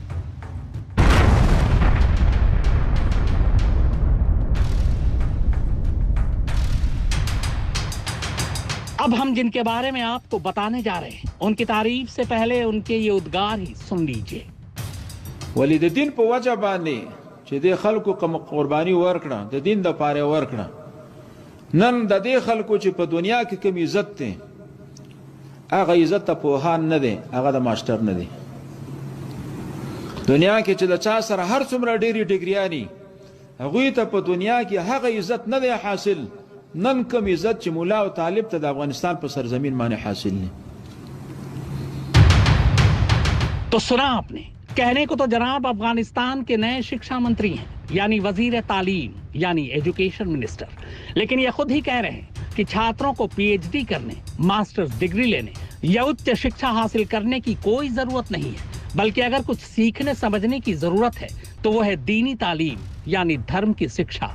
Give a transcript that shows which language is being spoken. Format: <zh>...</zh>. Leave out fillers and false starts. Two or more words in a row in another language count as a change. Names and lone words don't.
<hi>अब हम जिनके बारे में आपको बताने जा रहे हैं उनकी तारीफ से पहले उनके ये उद्गार ही सुन लीजिए।</hi> <ps>वली द दिन په وجه باندې چې د خلکو کوم قرباني ورکړه د دین د پاره ورکړه، نن د دې خلکو چې په دنیا کې کوم عزت ته هغه عزت ته پوهان نه دی، هغه د ماستر نه دی. دنیا کې چې د چا سره هر څومره ډېری ډیګریانی هغه ته په دنیا کې هغه عزت نه دی حاصل، نن کم عزت چې مولا او طالب ته د افغانستان په سرزمین باندې حاصل نه.</ps> <hi>तो सुना आपने, कहने को तो जनाब अफगानिस्तान के नए शिक्षा मंत्री हैं, यानी वजीर तालीम, यानी</hi> <en>education minister.</en> <hi>लेकिन ये खुद ही कह रहे हैं कि छात्रों को पीएचडी करने,</hi> <en>masters degree</en> <hi>लेने या उच्च शिक्षा हासिल करने की कोई जरूरत नहीं है, बल्कि अगर कुछ सीखने समझने की जरूरत है तो वो है दीनी तालीम, यानी धर्म की शिक्षा।</hi>